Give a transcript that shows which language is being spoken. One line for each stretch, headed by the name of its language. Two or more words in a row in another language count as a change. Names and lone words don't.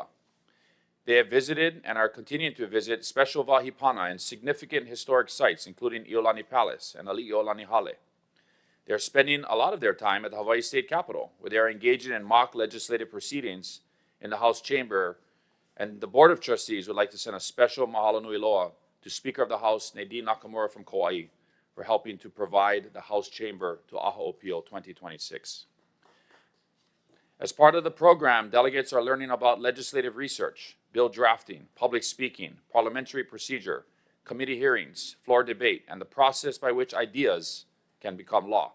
English: They have visited and are continuing to visit special wahipana and significant historic sites, including Iolani Palace and Aliʻiolani Hale. They are spending a lot of their time at the Hawaii State Capitol, where they are engaging in mock legislative proceedings in the House chamber, and the Board of Trustees would like to send a special
Hawaiian: mahalo nui loa
English: to Speaker of the House Nadine Nakamura from Kauai for helping to provide the House chamber to AHA Ōpiʻo 2026. As part of the program, delegates are learning about legislative research, bill drafting, public speaking, parliamentary procedure, committee hearings, floor debate, and the process by which ideas can become law.